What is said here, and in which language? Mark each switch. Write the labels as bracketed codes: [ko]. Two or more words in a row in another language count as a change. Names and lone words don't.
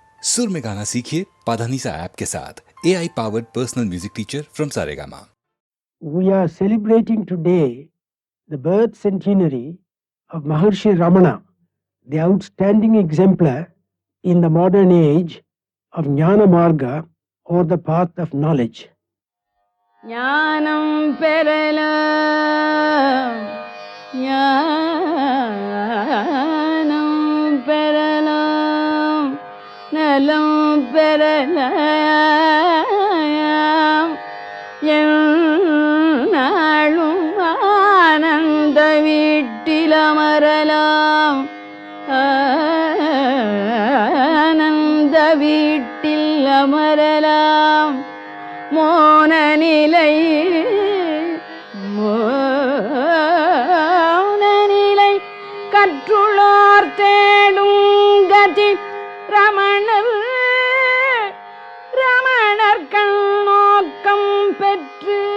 [hi] सुर में गाना सीखिए पाधानीसा ऐप के साथ [en] AI powered personal music teacher from Saregama. We are celebrating today the birth centenary of Maharshi Ramana, the outstanding exemplar in the modern age of Jnana Marga, or the path of knowledge. [ta] ஞானம் பெறலாம், ஞானம் பெறலாம், நலம் பெறலாம், என்னாளும் ஆனந்த வீட்டில் அமரலாம், ஆனந்த வீட்டில் அமரலாம், மோனநிலை கற்றுளார் தேடும் கதி ரமணர் ரமணர் கண்ணோக்கம் பெற்று